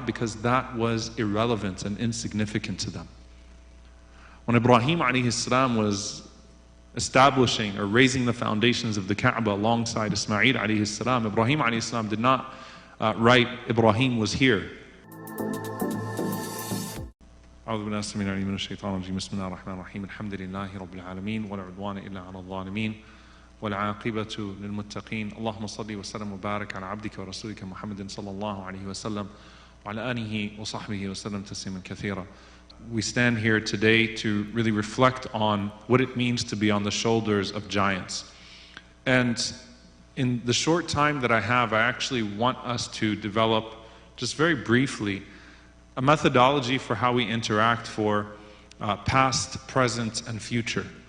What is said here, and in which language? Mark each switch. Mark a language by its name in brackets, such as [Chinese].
[English] Because that was irrelevant and insignificant to them. When Ibrahim alayhi salam was establishing or raising the foundations of the Kaaba alongside Ismail alayhi salam, Ibrahim alayhi salam did not write, Ibrahim was here. [Arabic] أعوذ بالله السميع العليم من الشيطان الرجيم بسم الله الرحمن الرحيم الحمد لله رب العالمين ولا عدوان إلا على الظالمين والعاقبة للمتقين اللهم صل وسلم وبارك على عبدك ورسولك محمد صلى الله عليه وسلم وعلى آله وصحبه وسلم تسليما كثيرا. [English] We stand here today to really reflect on what it means to be on the shoulders of giants. And in the short time that I have, I actually want us to develop, just very briefly, a methodology for how we interact for past, present, and future.